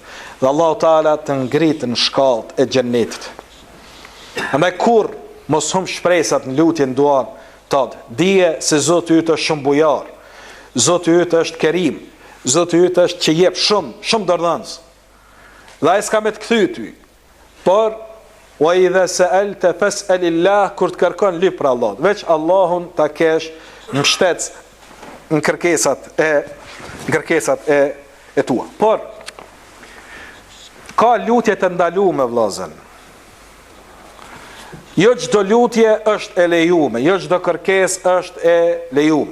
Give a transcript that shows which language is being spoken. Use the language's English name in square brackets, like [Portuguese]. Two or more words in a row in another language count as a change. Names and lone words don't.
[Albanian] Dhe Allahu Teala të ngritë në shkallët e xhennetit. Andaj kur mos hum shpresat në lutjen duan tënd, dije se Zoti yt është shumë bujar. Zoti yt është kerim. Zoti yt është që jep shumë dorëdhënës. Dhe ai s'ka me të kthy ty. Por [Arabic] وإذا سألت فاسأل الله, [Albanian] kur të kërkon lyp për Allah. Veç Allahun ta kesh në shtet në kërkesat e tua. Por ka lutje të ndaluara vëllazën. Jo çdo lutje është e lejuar, jo çdo kërkesë është e lejuar.